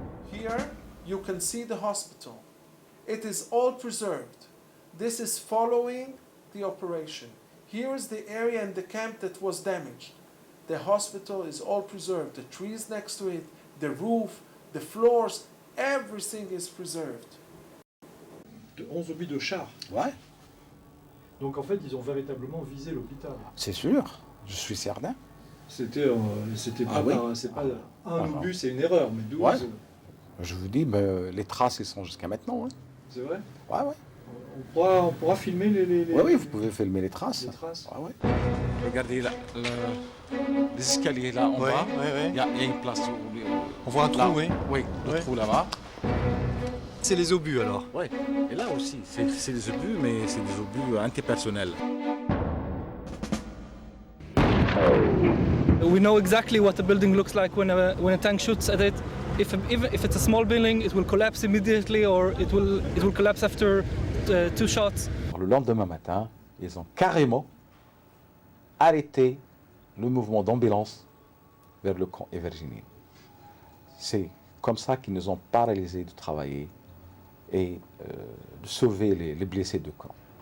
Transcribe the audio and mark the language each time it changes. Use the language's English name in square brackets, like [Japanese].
[English] Here you can see the hospital. It is all preserved. This is following the operation. Here is the area in the camp that was damaged. The hospital is all preserved. The trees next to it, the roof, the floors, everything is preserved. [French] 11 obus de chars. Ouais. Donc en fait, ils ont véritablement visé l'hôpital. C'est sûr, je suis certain. C'était pas, oui. C'est pas un obus, c'est une erreur, mais 12. Ouais. Je vous dis, les traces, ils sont jusqu'à maintenant. Ouais. C'est vrai? Ouais, ouais. On pourra filmer les... Oui, vous pouvez filmer les traces. Les traces. Ouais, ouais. Regardez là, les escaliers là en bas, il y a une place. On voit un trou, là, oui. Oui, le trou là-bas. C'est les obus alors? Oui, et là aussi, c'est des obus, mais c'est des obus antipersonnels. [English] We know exactly what the building looks like when a tank shoots at it. even if it's a small building, it will collapse immediately, or it will collapse after 2 shots. [French] Le lendemain matin, ils ont carrément arrêté le mouvement d'ambulance vers le camp et vers Jenin. C'est comme ça qu'ils nous ont paralysés de travailler et de sauver les blessés de camp.